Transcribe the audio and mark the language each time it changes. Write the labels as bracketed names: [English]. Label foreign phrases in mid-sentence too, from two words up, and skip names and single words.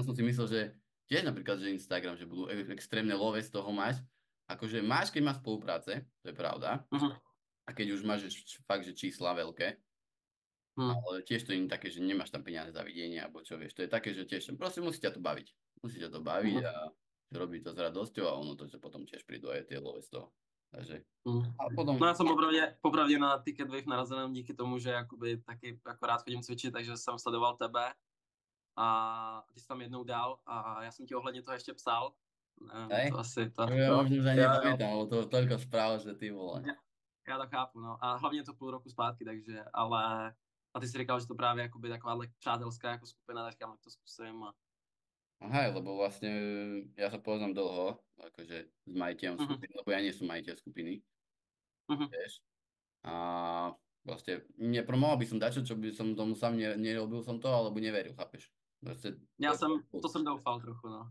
[Slovak] tam som si myslel, že tiež napríklad, že Instagram, že budú extrémne love z toho mať, akože máš, keď máš spolupráce, to je pravda, mhm, a keď už máš fakt, že čísla veľké, mhm, ale tiež to nie je také, že nemáš tam peniaze za videnie, alebo čo vieš, to je také, že tiež proste musí ťa to baviť. Musí ťa to baviť mhm, a robiť to s radosťou a ono to, že potom tiež prídu aj tie love z toho. Takže, mhm. a potom, [Czech] No já jsem popravdě na Ticket Wave narazil jenom díky tomu, že jakoby taky akorát chodím cvičit, takže jsem sledoval tebe a ty jsi tam jednou dal a já jsem ti ohledně toho ještě psal. [Slovak] hej, To asi ja to. možno už ani [Czech] Jo, jo. [Slovak] nepamätám, lebo to toľko správ, že ty vole. [Czech] Já to chápu, no. A hlavně to půl roku zpátky, takže, ale a ty jsi říkal, že to právě jakoby taková přátelská jako skupina, tak říkám, tak to zkusím Aha, [Slovak] lebo vlastne ja sa poznám dlho, akože s majiteľom Mhm, skupiny, lebo ja nie som majiteľ skupiny, mhm. vieš. A vlastne nepromoval by som dačo, čo by som tomu sám nerobil som to, alebo neveril, chápeš? Proste to je [Czech] To jsem doufal trochu, no.